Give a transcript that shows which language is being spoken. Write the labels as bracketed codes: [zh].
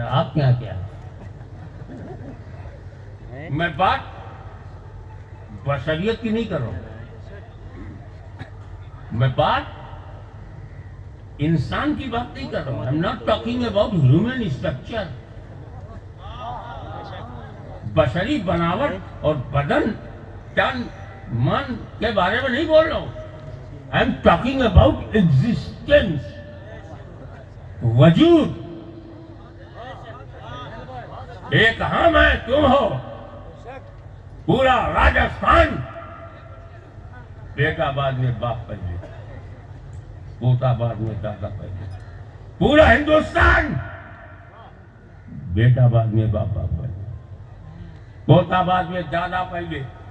[ur] آپ کیا کیا ہے؟ میں بات بشریت کی نہیں کر رہا ہوں، میں بات انسان کی بات نہیں کر رہا ہوں. [en] I'm not talking about human structure. [ur] بشری بناوٹ اور بدن تن من کے بارے میں نہیں بول رہا ہوں. [en] I am talking about existence. [ur] وجود. ایک ہم ہے، تم ہو، پورا راجستھان بیٹا بعد میں باپ پہلے، پوتا بعد میں دادا پہلے. پورا ہندوستان بیٹا بعد میں باپ پہلے، پوتا بعد میں دادا پہلے.